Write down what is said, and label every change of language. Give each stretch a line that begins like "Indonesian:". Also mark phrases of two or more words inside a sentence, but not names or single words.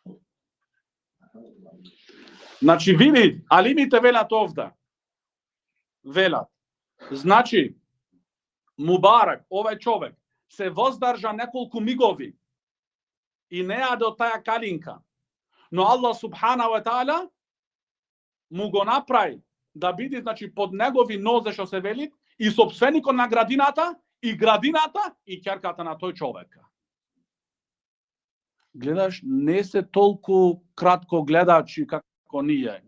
Macedonian: Значи, види, алимите велат овде. Значи, мубарак, овај човек, се воздржа неколку мигови и не јаде од таја калинка. Но
Arabic: الله سبحانه وتعالى
Macedonian: му го направи да биде, значи, под негови нозе, што се вели, и собственикот на градината, и ќерката на тој човек. Гледаш, не се толку кратко гледачи како ние.